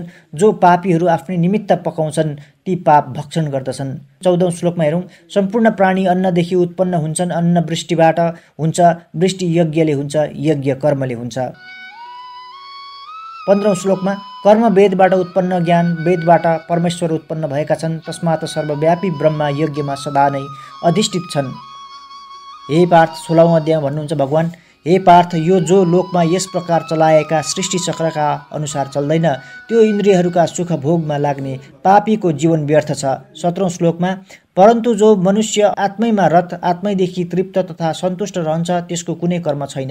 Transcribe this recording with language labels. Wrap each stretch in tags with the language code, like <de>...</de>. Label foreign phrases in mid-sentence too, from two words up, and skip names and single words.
<ne>जो पापीहरू आफ्नै निमित्त पकाउँछन् ती पाप भक्षण गर्दछन्। 14औं श्लोकमा हेरौँ, सम्पूर्ण प्राणी अन्नदेखि उत्पन्न हुन्छन्। अन्न वृष्टिबाट हुन्छ, वृष्टि यज्ञले हुन्छ, यज्ञ कर्मले हुन्छ। 15औं श्लोकमा, कर्म वेदबाट उत्पन्न, ज्ञान वेदबाट परमेश्वर उत्पन्न भएका छन्। तस्मात् सर्वव्यापी ब्रह्मा यज्ञमा सदा नै अधिष्ठित छन्। हे पार्थ, 16औं अध्यायमा भन्नुहुन्छ भगवान्, हे पार्थ, यो जो लोकमा यस प्रकार चलाएका सृष्टि चक्रका अनुसार चल्दैन त्यो इन्द्रियहरूका सुख भोगमा लाग्ने पापीको जीवन व्यर्थ छ। 17औं श्लोकमा, परन्तु जो मनुष्य आत्मैमा रत, आत्मैदेखि तृप्त तथा सन्तुष्ट रहन्छ त्यसको कुनै कर्म छैन।</ne>